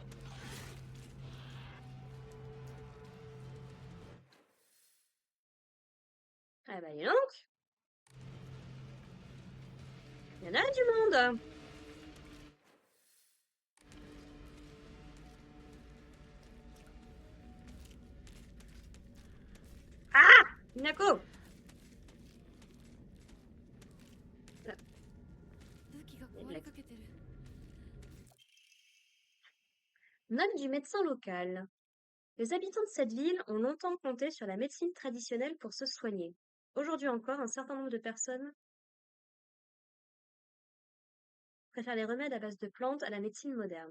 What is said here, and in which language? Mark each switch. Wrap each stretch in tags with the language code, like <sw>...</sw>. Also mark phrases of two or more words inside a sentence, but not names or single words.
<fr>Ah bah dis donc, il y en a du monde. Ah! Minako!</fr> <ja>武器が壊れかけてる。</ja> <fr>Note du médecin local. Les habitants de cette ville ont longtemps compté sur la médecine traditionnelle pour se soigner. Aujourd'hui encore, un certain nombre de personnes préfèrent les remèdes à base de plantes à la médecine moderne.</fr>